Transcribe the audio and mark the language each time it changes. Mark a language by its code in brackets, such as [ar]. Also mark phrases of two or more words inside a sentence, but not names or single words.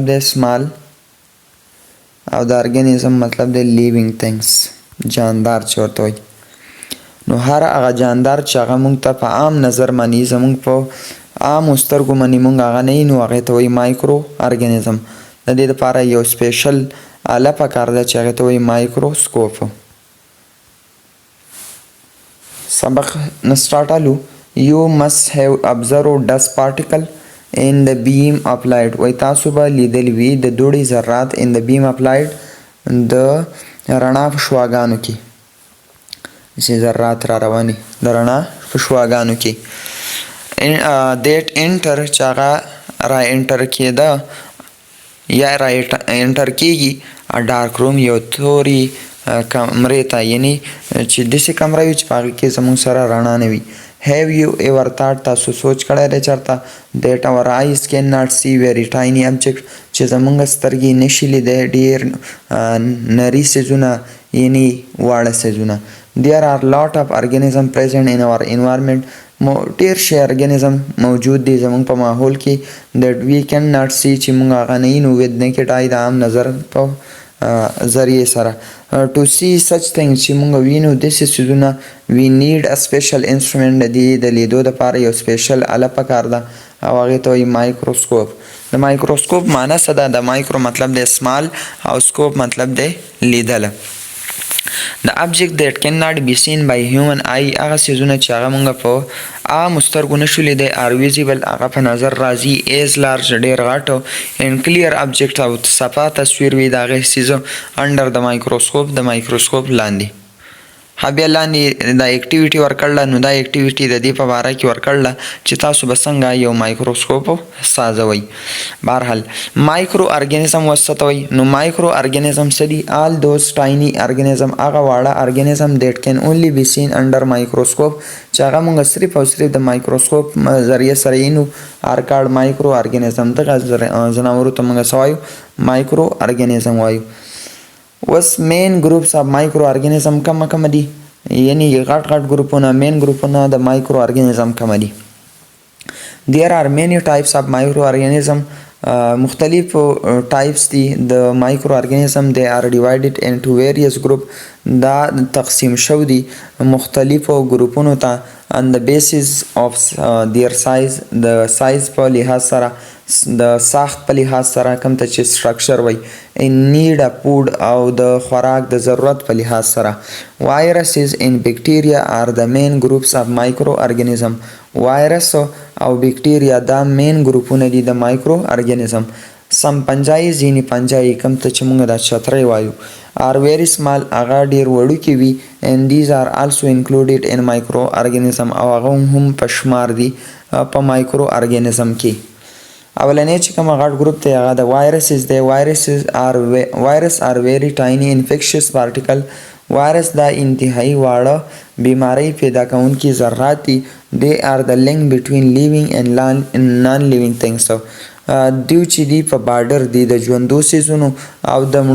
[ps] دی سمال او د ارګانیزم مطلب دی [en] living things [ps] جاندار چې ورته وایي نو هر هغه جاندار چې هغه موږ ته په عام نظر باندې زموږ په عامو سترګو باندې موږ هغه نه وینو هغې ته وایي مایکرو ارګانیزم د دې دپاره یو سپیشل آله پکار ده چې هغې ته وایي مایکروسکوپ سبق نه سٹارټ الو [en] you must have observed dust particle in the beam of light [ps] وای تاسو به لیدلی وي د دوړې ذرات [en] in the beam of light [ps] د رڼا په شواګانو کې چې ذرات را رواني د رڼا په شواګانو کې [en] that enter [ps] چې هغه را انټر کېده یا را انټر کېږي [en] dark room [ps] یو توري کمرې ته یعنی چې داسې کمره وي چې په هغې کې زموږ سره رڼا نه وي [en] have you ever thought [ps] تاسو سوچ کړی دی چېرته [en] that our eyes cannot see very tiny object [ps] چې زموږ سترګې نشي لیدی ډېر نري څیزونه یعنی واړه څیزونه [en] there are lot of organism present in our environment [ps] ډېر شی ارګانیزم موجود دی زموږ په ماحول کې [en] that we cannot see [ps] چې موږ هغه نه وینو [en] with naked eye [ps] د عام نظر په ذریعې سره [en] to see such things [ps] چې موږ وینو داسې څیزونه [en] we need a special instrument [ps] د دې د لیدو دپاره یو سپیشل آله پکار ده او هغې ته وایي مایکروسکوپ د مایکروسکوپ معنی څه ده د مایکرو مطلب دی سمال او سکوپ مطلب دی لیدله [en] The object that cannot be seen by human eye [ps] هغه څیزونه چې هغه موږ په عامو سترګو نشو لیدی [en] are visible [ps] هغه په نظر راځي [en] as large [ps] ډېر غټ [en] and clear object [ps] او صفا تصویر وي د هغې څیزو under د مایکروسکوپ لاندې بیا لاندې دا اکټیویټي ورکړله نو دا اکټیویټي د دې په باره کې ورکړله چې تاسو به څنګه یو مایکروسکوپ سازوئ بهرحال مایکرو ارګانیزم اوس څه ته وایي نو مایکرو ارګانیزم څه دي [en] all those tiny organism [ps] هغه واړه ارګانیزم [en] that can only be seen under microscope [ps] چې هغه موږ صرف او صرف د مایکروسکوپ ذریعې سره وینو [en] are called micro organism [ps] دغه ځناورو ته موږ څه وایو مایکرو ارګانیزم وایو اوس [en] main groups of micro organism [ps] کوم دي یعنی غټ ګروپونه مین ګروپونه د مایکرو ارګانیزم کوم دي [en] there are many types of microorganism [ps] مختلف ټایپس دي د مایکرو ارګانیزم [en] they are divided into various group [ps] دا تقسیم شو دي مختلفو ګروپونو ته [en] on the basis of their size [ps] د سایز په لحاظ سره د ساخت په لحاظ سره کوم ته چې سټرکچر وای [en] need of food [ps] او د خوراک د ضرورت په لحاظ سره [en] viruses and bacteria are the main groups of microorganism [ps] وایرس او بکټیریا دا مین ګروپونه دي د مایکرو ارګانیزم سم پنجایي ځینې پنجایي کوم ته چې موږ دا چترۍ وایو [en] are very small [ps] هغه ډېر وړوکي وي [en] and these are also included in microorganism [ps] او هغه هم په شمار دي په مایکرو ارګانیزم کې اولنی چې کوم غټ ګروپ دی هغه د وایرسز دی وایرس [en] are very tiny infectious particle [ps] وایرس دا انتهایی واړه بیماری پیدا کوونکي ذرات دي [en] they are the link between living and non-living things [ps] دیو چې دی په بارډر دی د ژوندو څیزونو او د مړو